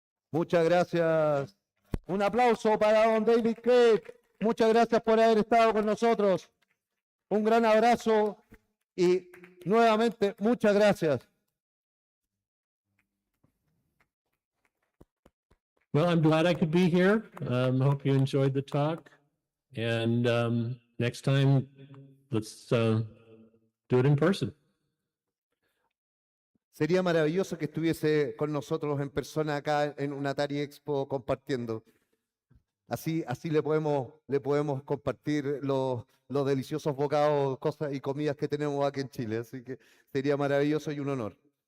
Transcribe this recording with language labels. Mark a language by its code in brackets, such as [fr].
[es] Muchas gracias. Un aplauso para don David Craig. Muchas gracias por haber estado con nosotros. Un gran abrazo y nuevamente muchas gracias. [en] Well, I'm glad I could be here. Hope you enjoyed the talk. And next time, let's do it in person. [es] Sería maravilloso que estuviese con nosotros en persona acá en un Atari Expo compartiendo. Así le podemos compartir los deliciosos bocados, cosas y comidas que tenemos aquí en Chile. Así que sería maravilloso y un honor.